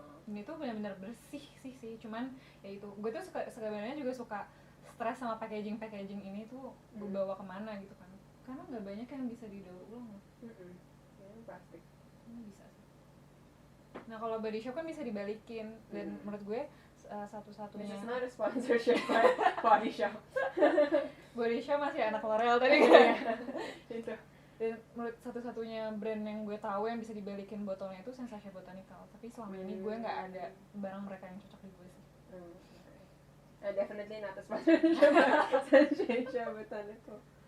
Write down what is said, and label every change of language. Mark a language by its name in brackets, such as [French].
[Indonesian] Ini tuh benar-benar bersih sih, cuman ya itu gue tuh sebenarnya juga suka stres sama packaging ini tuh gue bawa kemana gitu kan, karena nggak banyak yang bisa didaur ulang loh. Ini plastik. Ini bisa sih. Nah kalau Body Shop kan bisa dibalikin, dan menurut gue satu-satunya. [English] This is not a sponsorship by Body Shop. [Indonesian] Body Shop masih anak L'Oreal tadi kan. Itu. Dan menurut satu-satunya brand yang gue tahu yang bisa dibalikin botolnya itu Sensation Botanical. Tapi selama ini gue nggak ada barang mereka yang cocok di gue sih. [English] Definitely not a sponsorship by Sensation Botanical.